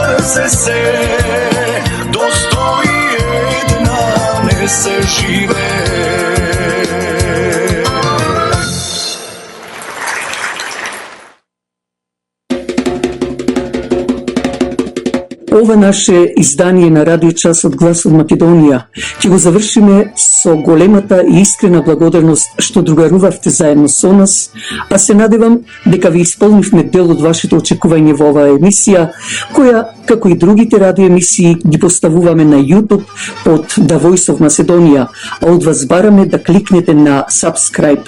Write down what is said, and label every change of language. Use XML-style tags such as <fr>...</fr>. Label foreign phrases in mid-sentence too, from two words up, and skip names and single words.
<mk>srce se dostoji jedna ne se žive. Ова наше издание на Радио Час од Глас од Македонија ќе го завршиме со големата и искрена благодарност што другарувавте заедно со нас, а се надевам дека ви исполнивме дел од вашите очекување во оваа емисија, која, како и другите радиоемисии, ги поставуваме на YouTube под The Voice of Macedonia, а од вас бараме да кликнете на subscribe.</mk>